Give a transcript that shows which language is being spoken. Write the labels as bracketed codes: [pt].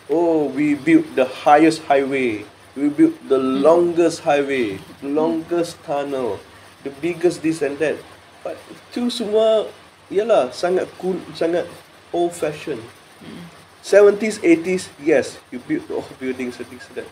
[en] Oh, we built the highest highway. We built the longest highway, the longest tunnel, the biggest this and that. [ms] But itu semua ialah sangat cool, sangat old fashion. [en] 70s, 80s, yes, you build all buildings and things like that.